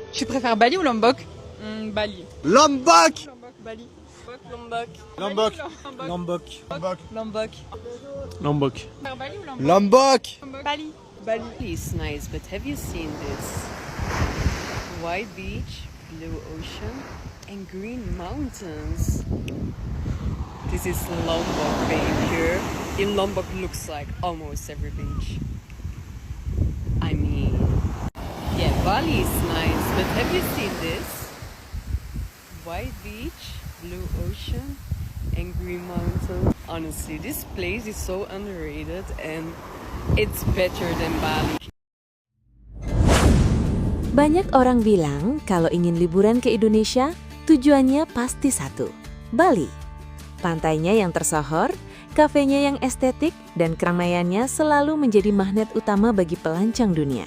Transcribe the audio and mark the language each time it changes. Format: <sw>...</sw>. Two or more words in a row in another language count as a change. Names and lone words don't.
<fr>Tu préfères Bali ou Lombok? Bali. Lombok. Bali. Lombok. Lombok. Lombok. Lombok. Lombok. Lombok. Bali ou Lombok? Lombok. Bali. Bali.</fr> <en>It's nice, but have you seen this? White beach, blue ocean, and green mountains. This is Lombok, babe. Here in Lombok looks like almost every beach. I mean, yeah, Bali is nice, but have you seen this? White beach, blue ocean, and green mountains. Honestly, this place is so underrated and it's better than Bali.</en> <id>Banyak orang bilang kalau ingin liburan ke Indonesia, tujuannya pasti satu, Bali. Pantainya yang tersohor, kafenya yang estetik, dan keramaiannya selalu menjadi magnet utama bagi pelancong dunia.</id>